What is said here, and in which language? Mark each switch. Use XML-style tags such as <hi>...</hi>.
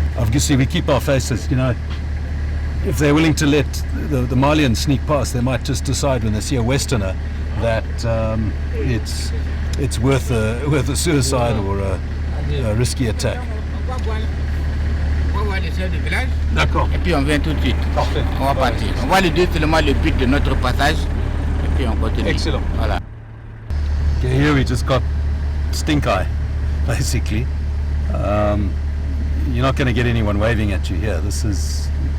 <en>Obviously, we keep our faces, you know. If they're willing to let the Malians sneak past, they might just decide when they see a Westerner that it's worth a suicide or a risky attack.</en> <fr>On va descendre du village. D'accord. Et puis on vient tout de suite. Parfait. On va partir. On va lui dire seulement le but de notre passage. Et puis on continue. Excellent. Voilà.</fr> <en>Okay, here we just got stink eye, basically. You're not going to get anyone waving at you here. This is</en>